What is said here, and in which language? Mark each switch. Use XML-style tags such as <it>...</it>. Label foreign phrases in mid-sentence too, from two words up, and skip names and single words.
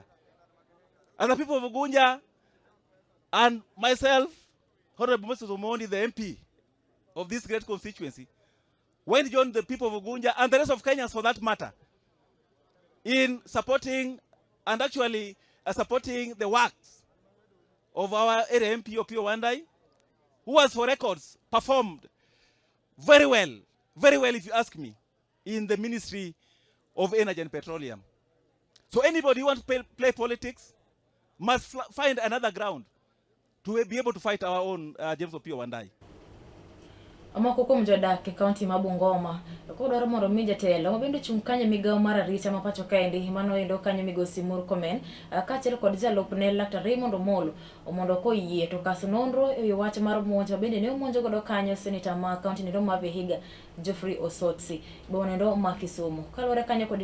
<en>As the people of Ugunja and myself, Honorable Moses Omondi, the MP of this great constituency, when he joined the people of Ugunja and the rest of Kenyans for that matter, in supporting and actually supporting the works of our area MP Opiyo Wandayi, who has for records performed very well if you ask me, in the Ministry of Energy and Petroleum. So anybody who wants to play politics must find another ground to be able to fight our own James Opiyo Wandayi.</en> <luo>Amako kuom jodak e kaunti ma Bungoma kodwaro mondo mi jatelo mabende chung kanyo migawo mar arita ma pacho kaendi mano endo kanyo migosi Murkomen kaachiel kod jalupne Dr. Raymond Omolo mondo koyie to kaso nonro e wach mar monj mabende ne omonjo godo kanyo senator ma kaunti no ma Vihiga Geoffrey Osotsi bonendo ma Kisumu kalore kanyo kod</luo>